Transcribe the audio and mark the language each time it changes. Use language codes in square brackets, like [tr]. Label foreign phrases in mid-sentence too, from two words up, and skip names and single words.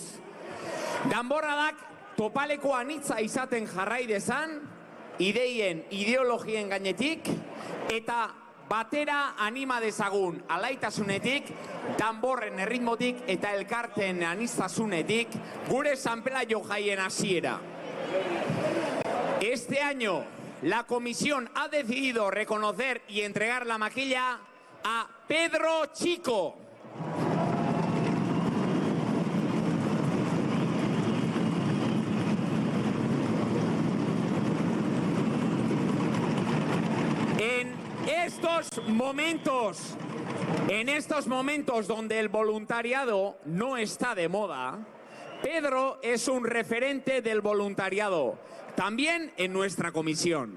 [eu] Danborradak topaleko anitza izaten jarrai dezan, ideien, ideologien gainetik, eta batera anima dezagun alaitasunetik, danborren erritmotik eta elkarten aniztasunetik, gure San Pelaio jaien hasiera. [es] Este año, la comisión ha decidido reconocer y entregar la maquilla a Pedro Chico. En estos momentos donde el voluntariado no está de moda, Pedro es un referente del voluntariado, también en nuestra comisión.